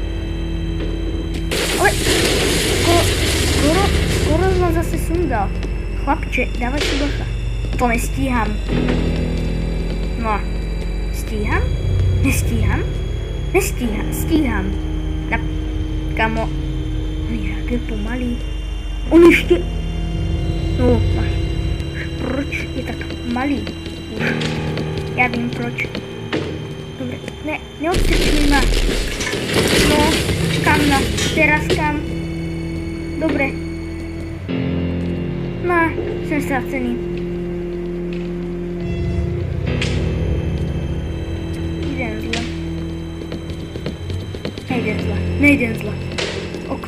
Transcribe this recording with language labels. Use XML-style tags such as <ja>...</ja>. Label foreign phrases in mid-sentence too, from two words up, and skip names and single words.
<sk>Ale skoro ma zase sundal. Chlapče, dávaj si bacha. To nestíham. No. Stíham? Nestíham? Nestíham. Stíham.</sk> <cs>Kamo. Jak je pomalý. On ještě... No, proč je tak malý? Já vím proč. Dobre,</cs> <sk>ne, neodstrčuj ma. No, kam na, teraz kam.</sk> <cs>Dobre. No, jsem ztracený.</cs> <sk>Idem zle. Nejdem zle. Okno.</sk>